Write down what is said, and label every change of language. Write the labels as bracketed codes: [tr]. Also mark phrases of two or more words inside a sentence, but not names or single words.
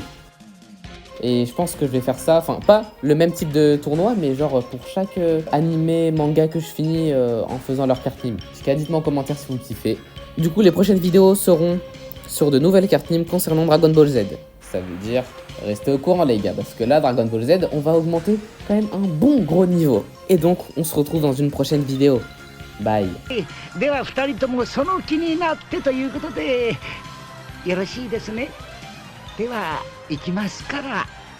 [fr] Et je pense que je vais faire ça, enfin, pas le même type de tournoi, mais genre pour chaque animé, manga que je finis en faisant leur carte Nîmes. Dites-moi en commentaire si vous kiffez. Du coup, les prochaines vidéos seront sur de nouvelles cartes Nîmes concernant Dragon Ball Z. Ça veut dire restez au courant les gars, parce que là, Dragon Ball Z, on va augmenter quand même un bon gros niveau. Et donc, on se retrouve dans une prochaine vidéo. Bye. [ja] では2人ともその気になってということでよろしいですね。では行きますから。